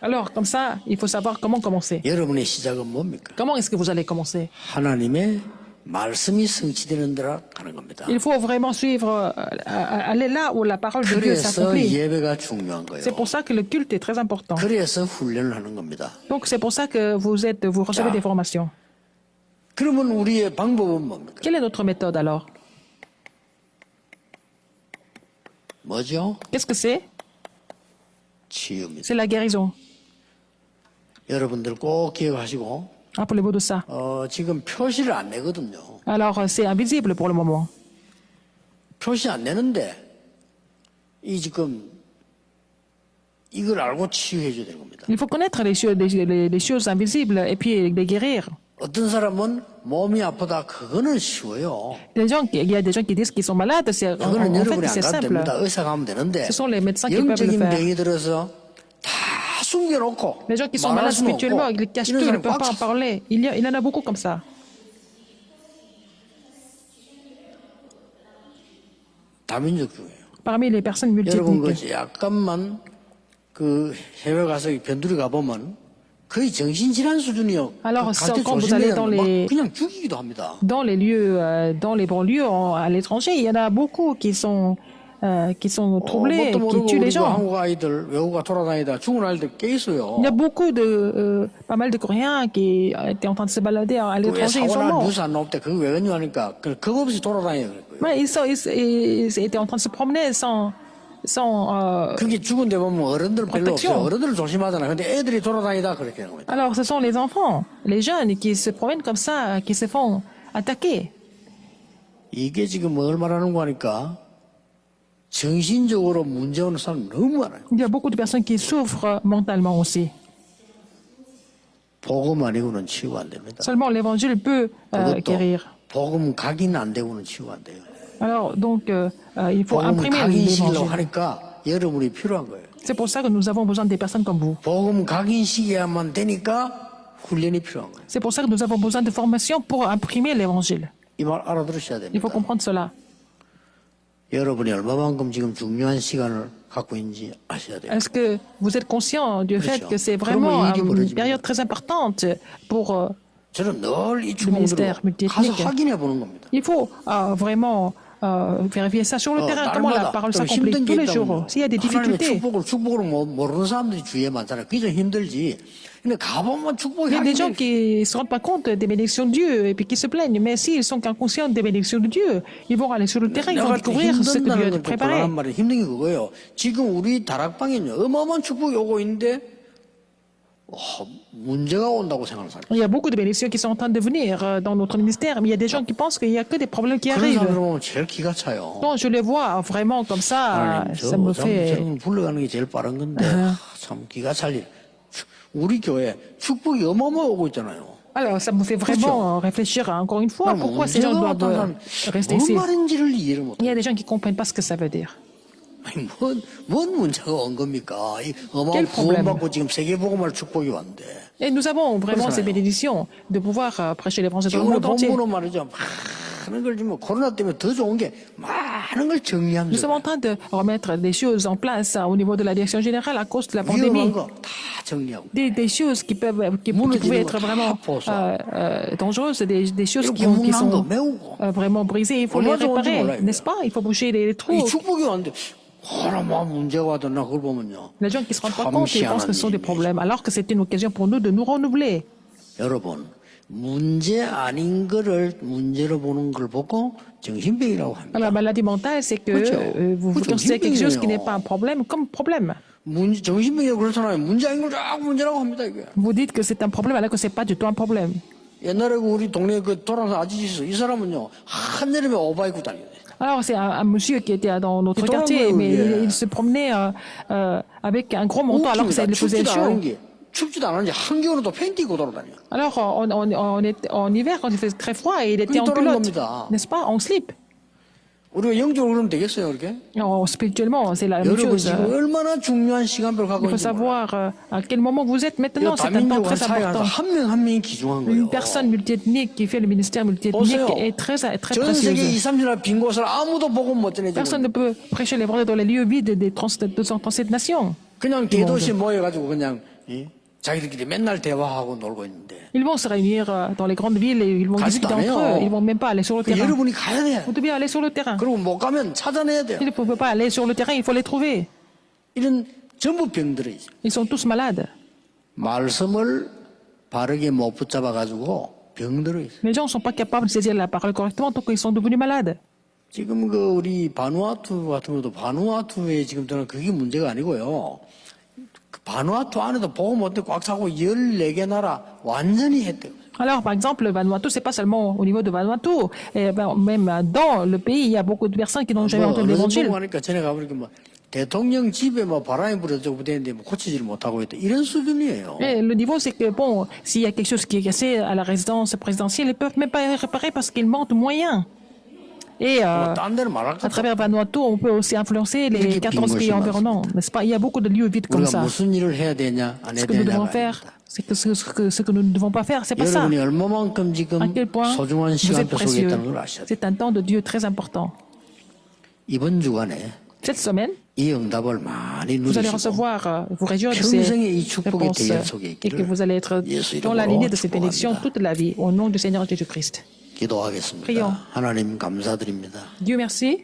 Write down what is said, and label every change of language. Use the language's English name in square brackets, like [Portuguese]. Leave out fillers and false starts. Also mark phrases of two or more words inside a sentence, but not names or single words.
[French] Alors, comme ça, il faut savoir comment commencer. [Korean] 여러분의 시작은 뭡니까? [French] Comment est-ce que vous allez commencer? [Korean] 하나님의 말씀이 성취되는 데라 가는 겁니다. [French] Il faut vraiment suivre, aller là où la parole de Dieu [Korean] 그래서 [French] s'accomplit. [Korean] 예배가 중요한 거예요. [French] C'est pour ça que le culte est très important. [Korean] 그래서 훈련을 하는 겁니다. [French] Donc c'est pour ça que vous recevez des formations. [Korean] 그러면 우리의 방법은 뭡니까? [French] Quelle est notre méthode alors? [Korean] 뭐죠? [French] Qu'est-ce que c'est? [Korean] 치유입니다. [French] C'est la guérison. [Korean] 여러분들 꼭 기억하시고 [French] Rappelez-vous de ça. [Korean] 지금 표시를 안 내거든요. [French] Alors c'est invisible pour le moment. [Korean] 표시 안 내는데 이 지금 이걸 알고 치유해 줘야 되는 겁니다. [French] Il faut connaître les choses invisibles et puis les guérir. [Korean] 어떤 사람은 몸이 아프다 그거는 쉬워요. [French] Il y a des gens qui disent qu'ils sont malades. [Korean] 그거는 [French] En fait, [Korean] 여러분이 안 [French] c'est [Korean] 가도 [French] simple. [Korean] 됩니다. 의사 가면 되는데 [French] Ce sont les médecins qui peuvent le [Korean] 영적인 [French] faire. [Korean] 병이 들어서 다 숨겨놓고 [French] Les gens qui sont [Korean] 말할 [French] malades [Korean] 수는 [French] spirituellement, [Korean] 없고 [French] ils cachent [Korean] 이런 [French] tout, ils ne [Korean] 사람이 [French] peuvent [Korean] 꽉 [French] pas en [Korean] 찼어. [French] parler. Il y en a beaucoup comme ça. [Korean] 다민족주의예요. [French] Parmi les personnes [Korean] 여러분 [French] multiethniques. [Korean] 그 약간만 그 해외 가서 변두리 가보면 거의 정신질환 수준이요. [French] Alors, [Korean] 갈때 [French] quand vous allez [Korean] 조심해야 [French] dans [Korean] 막 [French] les, [Korean] 그냥 죽이기도 합니다. [French] dans les lieux, dans les banlieues, à l'étranger, il y en a beaucoup qui sont troublés, [Korean] 뭣도 [French] qui [Korean] 모르고 [French] tuent les [Korean] 우리 그 [French] gens. [Korean] 한국 아이들 외국가 돌아다니다 죽은 아이들 꽤 있어요. [French] Il y a beaucoup de, pas mal de Coréens qui étaient en train de se balader à [Korean] 왜 [French] l'étranger, ils sont [Korean] 사고나 [French] morts. [Korean] 뉴스 안 나올 때 그거 왜 그러냐니까 그거 없이 돌아다녀요. [French] Ouais, ils étaient en train de se promener sans [Korean] 그게 죽은 데 보면 어른들 별로 [French] protection. [Korean] 없어요. 어른들 조심하잖아요. 근데 애들이 돌아다니다 그렇게 하는 겁니다. [French] Alors, ce sont les enfants, les jeunes qui se promènent comme ça, qui se font attaquer. [Korean] 이게 지금 뭘 말하는 거 하니까 정신적으로 문제 오는 사람 너무 많아요. [French] Il y a beaucoup de personnes qui souffrent mentalement aussi. [Korean] 복음 아니고는 치유가 안 됩니다. [French] Seulement l'évangile peut [Korean] 그것도 [French] guérir. [Korean] 복음 각인 안 되고는 치유가 안 돼요. [French] Alors, donc, il faut [Korean] 복음 [French] imprimer [Korean] 각인시키려고 [French] l'évangile. [Korean] 하니까 여러분이 필요한 거예요. [French] C'est pour ça que nous avons besoin des personnes comme vous. [Korean] 복음 각인시켜야만 되니까 훈련이 필요한 거예요. [French] C'est pour ça que nous avons besoin de formation pour imprimer l'évangile. [Korean] 이 말 알아들으셔야 [French] Il faut [Korean] 됩니다. [French] comprendre cela. [Korean] 여러분이 얼마만큼 지금 중요한 시간을 갖고 있는지 아셔야 돼요. [French] Est-ce que vous êtes conscient du fait [Korean] 그렇죠. [French] que c'est vraiment [Korean] 그러면 일이 [French] une [Korean] 벌어집니다. [French] période très importante pour... [Korean] 저는 늘 이 [French] ministère [Korean] 추궁들을 가서 [French] multiethnique. [Korean] 확인해 보는 겁니다. [French] Il faut vraiment vérifier ça sur le terrain, comment la parole [Korean] 좀 [French] s'accomplit [Korean] 힘든 [French] tous [Korean] 게 [French] les jours. [Korean] 있다면 [French] S'il y a des [Korean] 하나님의 [French] difficultés, [Korean] 축복을 모르는 사람들이 주위에 많잖아요. 그게 좀 힘들지. 근데 가보면 축복이 [French] il y a des gens [Korean] 하긴 [French] qui ne se rendent pas compte des bénédictions de Dieu et puis qui se plaignent. Mais s'ils sont inconscients des bénédictions de Dieu, ils vont aller sur le terrain, ils vont découvrir ce que Dieu a [Korean] 힘든다는 건 [French] préparé. [Korean] 불안한 말이 힘든 게 그거예요. 지금 우리 다락방에는 어마어마한 축복이 오고 있는데 문제가 온다고 생각하는 사람. [French] Il y a beaucoup de bénédictions qui sont en train de venir dans notre ministère, mais il y a des gens qui pensent qu'il n'y a que des problèmes qui [Korean] 그런 [French] arrivent. [Korean] 사람들 보면 제일 기가 차요. [French] Quand je les vois vraiment comme ça, [Korean] 하나님, [French] ça me fait... [Korean] 저는 불러가는 게 제일 빠른 건데 참 기가 찰 일. 우리 교회 축복이 어마어마하게 오고 있잖아요. [French] Alors, ça me fait vraiment réfléchir encore une fois pourquoi ces gens [Korean] 문제가 [French] doivent [Korean] 어떤 [French] rester [Korean] 뭔 [French] ici. [Korean] 말인지를 이해를 못. [French] Il y a des gens qui ne comprennent pas ce que ça veut dire. [Korean] 아니, 뭔 문제가 온 겁니까? 이 어마어마한 [French] Quel problème? [Korean] 구원받고 지금 세계복음할 축복이 왔는데. [French] Et nous avons vraiment ces bénédictions de pouvoir prêcher l'évangile dans le [Korean] 오늘 [French] monde entier. [Korean] 본문은 말이죠. 많은 걸 지금 코로나 때문에 더 좋은 게 많은 걸 [French] Nous [Korean] 정리하면서 [French] sommes en train de remettre des choses en place au niveau de la direction générale à cause de la pandémie. [Korean] 위험한 거 다 정리하고. [French] Des choses qui pouvaient être vraiment dangereuses, des choses qui [Korean] 구멍난 거 [French] sont [Korean] 메우고. [French] vraiment brisées. Il faut les réparer, n'est-ce pas? Il faut boucher les [Korean] 이 [French] trous. [Korean] 축복이 왔는데 하나만 문제가 와도나 그걸 보면요. [French] Les gens qui ne se rendent pas compte, ils pensent que ce sont des problèmes, alors que c'est une occasion pour nous de nous renouveler. [Korean] 여러분 문제 아닌 거를 문제로 보는 걸 보고 정신병이라고 합니다. [French] La maladie mentale, c'est que vous considérez quelque chose qui n'est pas un problème comme problème. [Korean] 정신병이라고 그렇잖아요. 문제 아닌 걸 자꾸 문제라고 합니다. 이게. [French] Vous dites que c'est un problème alors que c'est pas du tout un problème. [Korean] 옛날에 우리 동네 그 돌아서 아저씨 있어. 이 사람은요 한여름에 오바이 입고 다녀요. [French] Alors, c'est un monsieur qui était dans notre Qui quartier, dormait, mais oui. il se promenait avec un gros manteau alors que ça faisait chaud. 춥지도 않은지 한겨울에도 팬티 입고 돌아다녀요. Alors, en hiver, quand il faisait très froid, il était en Oui, culotte, [Korean] 겁니다. [French] n'est-ce pas? En slip. [Korean] 우리가 영적으로 그러면 되겠어요, 그렇게? [French] Spirituellement, c'est la même [Korean] 여러분 [French] chose. [Korean] 지금 얼마나 중요한 시간표를 갖고 [French] Il faut [Korean] 있는지 몰라요. [French] savoir à quel moment vous êtes maintenant. [Korean] 이거 [French] C'est un temps [Korean] 다민족한 [French] très [Korean] 사회에서 [French] important. [Korean] 한 명 한 명이 귀중한 거예요. [French] Une personne multiethnique qui fait le ministère multiethnique [Korean] 보세요. [French] est très [Korean] 전 세계 [French] précieuse. [Korean] 2, 3년 빈 곳을 아무도 복음 못 전해주고 [French] Personne ne peut prêcher l'évangile dans les lieux vides des 237 nations. [Korean] 그냥 대도시 모여가지고 그냥 자기들끼리 맨날 대화하고 놀고 있는데 [French] Ils vont se réunir dans les grandes villes et ils vont [Korean] 가지도 [French] discuter entre [Korean] 않아요. [French] eux. Ils vont même pas aller sur le terrain. [Korean] 여러분이 가야 돼. [French] Vous devez aller sur le terrain. [Korean] 그리고 못 가면 찾아내야 돼요. [French] S'il ne peut pas aller sur le terrain, il faut les trouver. [Korean] 이런 전부 병들어 있어요. [French] Ils sont tous malades. [Korean] 말씀을 바르게 못 붙잡아가지고 병들어 있어요. [French] Les gens ne sont pas capables de saisir la parole correctement tant qu'ils sont devenus malades. [Korean] 지금 그 우리 바누아투 같은 것도 바누아투에 지금 저는 그게 문제가 아니고요. 그 바누아투 안에도 복음 못해 꽉 차고 14개 나라 완전히 했대요. [French] Alors, par exemple, le Vanuatu, c'est pas seulement au niveau de Vanuatu. Et même dans le pays, il y a beaucoup de personnes qui n'ont jamais [Korean] 뭐 [French] entendu [Korean] 어느 [French] l'évangile. [Korean] 정도 하니까 전에 가보니까 뭐 대통령 집에 뭐 바람이 불어져고 되는데 뭐 고치지를 못하고 있다. 이런 수준이에요. [French] Et le niveau, c'est que, bon, s'il y a quelque chose qui est cassé à la résidence présidentielle, ils ne peuvent même pas réparer parce qu'ils manquent de moyens. Et [Korean] 딴 데는 말할 [French] à [Korean] 것도 [French] travers Vanuatu, on peut aussi influencer les 14 pays environnants, n'est-ce pas? Il y a beaucoup de lieux vides comme [Korean] 우리가 [French] ça. [Korean] 무슨 일을 해야 되냐 안 해야 [French] Ce que nous devons [Korean] 되냐가 [French] faire, [Korean] 아닙니다. [French] c'est que ce que nous ne devons pas faire, c'est pas ça. [Korean] 여러분이 얼마만큼 지금 [French] À quel point [Korean] 소중한 [French] vous êtes [Korean] 시간표 속에 [French] précieux. [Korean] 있다는 걸 아셔야 돼요. [French] C'est un temps de Dieu très important. [Korean] 이번 주간에 [French] Cette semaine, [Korean] 이 응답을 많이 [French] vous allez [Korean] 누리시고 [French] recevoir, vous réjouir de ces [Korean] 평생의 이 축복의 [French] réponses [Korean] 대열 속에 [French] et que [Korean] 있기를 [French] vous allez être [Korean] 예수 [French] dans la lignée de [Korean] 이름으로 [French] cette bénédiction [Korean] 축복합니다. [French] toute la vie, au nom du Seigneur Jésus-Christ. [Korean] 기도하겠습니다. [French] Prions. [Korean] 하나님 감사드립니다. [French] Dieu merci.